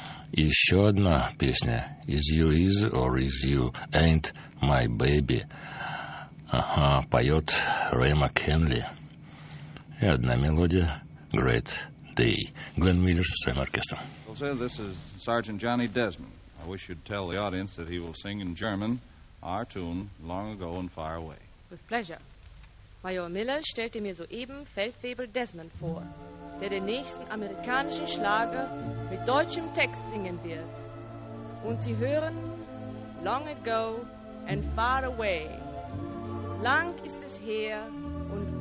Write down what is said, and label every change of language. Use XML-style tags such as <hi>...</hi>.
<ru>Еще одна песня «Is you is or is you ain't my baby». Ага, поет Рэй Маккенли. И одна мелодия «Great Day». Глен Миллер со своим оркестром.</ru> <en>Well, sir, this is Sergeant Johnny Desmond. I wish you'd tell the audience that he will sing in German our tune «Long Ago and Far Away». With pleasure.</en> <de>Major Miller stellte mir soeben Feldwebel Desmond vor, der den nächsten amerikanischen Schlager mit deutschem Text singen wird. Und Sie hören Long Ago and Far Away. Lang ist es her und</de>